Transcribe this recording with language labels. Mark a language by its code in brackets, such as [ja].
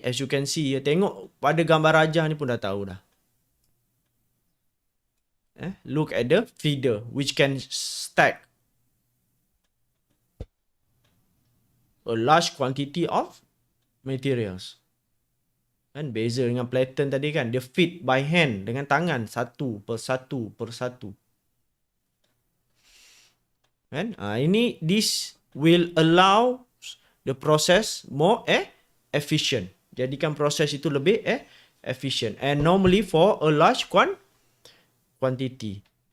[en] As you can see, [ms] tengok pada gambar rajah ni pun dah tahu dah. [en] Look at the feeder which can stack a large quantity of materials. [ms] Kan beza dengan platen tadi kan, dia [en] feed by hand [ms] dengan tangan satu per satu. Kan? [en] This will allow the process more efficient. [ms] Jadikan proses itu lebih [en] efficient. And normally for a large quantity.